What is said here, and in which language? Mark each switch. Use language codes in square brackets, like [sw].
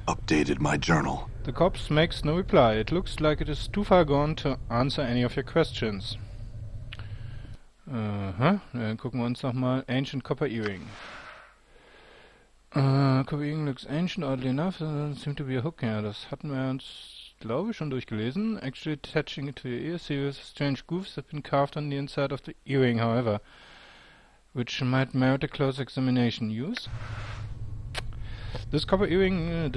[en] Updated my journal. The corpse makes no reply. It looks like it is too far gone to answer any of your questions. [de] Dann gucken wir uns nochmal Ancient Copper Earring. [en] Copper Earring looks ancient, oddly enough. Doesn't seem to be a hook. [de] Ja, das hatten wir uns, glaube ich, schon durchgelesen. [en] Actually attaching it to your ear, serious strange grooves have been carved on the inside of the earring, however, which might merit a close examination. Use this copper earring.